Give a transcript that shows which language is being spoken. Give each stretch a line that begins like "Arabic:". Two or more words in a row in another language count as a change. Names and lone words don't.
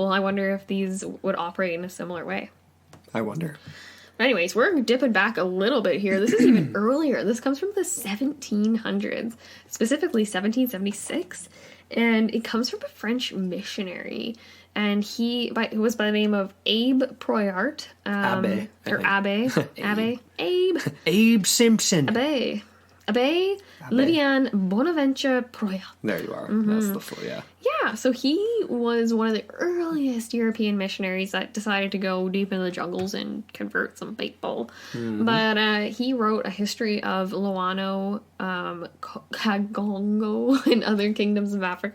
English: I wonder if these would operate in a similar way. I wonder. Anyways, we're dipping back a little bit here. This is even earlier. This comes from the 1700s, specifically 1776. And it comes from a French missionary. And he was by the name of Abe Proyart. Abe. Or Abe. Abe. Abe. Abe Simpson. Abe Lydian Bonaventure Proyart. There you are. That's the full, Yeah, so he was one of the earliest European missionaries that decided to go deep into the jungles and convert some people. But he wrote a history of Loano, Kagongo, and other kingdoms of Africa.